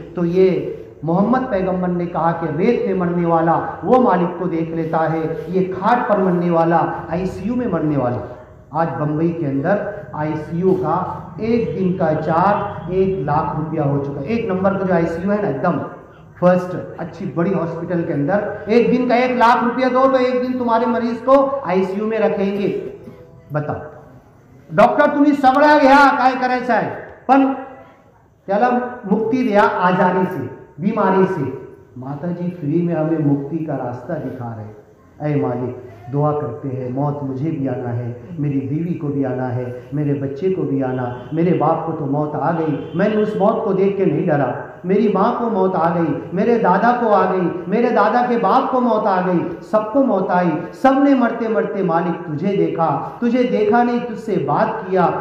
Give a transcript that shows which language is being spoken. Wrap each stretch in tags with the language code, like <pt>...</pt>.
<hi>तो ये मोहम्मद पैगंबर ने कहा कि रेत में मरने वाला वो मालिक को देख लेता है, ये खाट पर मरने वाला, आईसीयू में मरने वाला। आज बम्बई के अंदर आईसीयू का एक दिन का चार्ज 1 लाख रुपया हो चुका है। 1 नंबर का जो आईसीयू है ना, एकदम फर्स्ट अच्छी बड़ी हॉस्पिटल के अंदर, एक दिन का 1 लाख रुपया दो तो एक दिन तुम्हारे मरीज को आईसीयू में रखेंगे। बताओ डॉक्टर</hi> <mr>तुम्ही सगळं घ्या, काय करायचं आहे, पण त्याला</mr> <hi>मुक्ति दिया आजारी से, बीमारी से। माता जी फ्री में हमें मुक्ति का रास्ता दिखा रहे। ऐ मालिक दुआ करते हैं, मौत मुझे भी आना है, मेरी बीवी को भी आना है, मेरे बच्चे को भी आना, मेरे बाप को तो मौत आ गई, मैंने उस मौत को देख के नहीं डरा, मेरी माँ को मौत आ गई, मेरे दादा को आ गई, मेरे दादा के बाप को मौत आ गई, सबको मौत आई, सबने मरते मरते मालिक तुझे देखा नहीं, तुझसे बात किया।</hi>